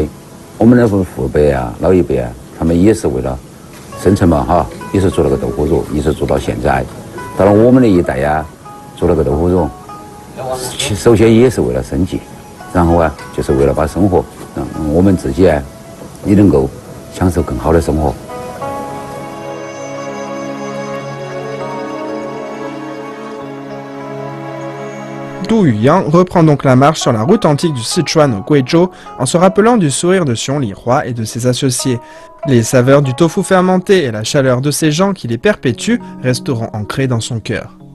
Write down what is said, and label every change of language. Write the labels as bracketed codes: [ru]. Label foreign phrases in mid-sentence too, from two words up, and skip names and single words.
[zh] 我们的父辈啊、老一辈啊，他们也是为了生存嘛哈，也是做那个豆腐乳，一直做到现在。到了我们的一代呀，做那个豆腐乳，首先也是为了生计，然后啊，就是为了把生活让我们自己啊，也能够享受更好的生活。 [fr] Du Yuyang reprend donc la marche sur la route antique du Sichuan au Guizhou en se rappelant du sourire de Xiong Lihua et de ses associés. Les saveurs du tofu fermenté et la chaleur de ces gens qui les perpétuent resteront ancrées dans son cœur.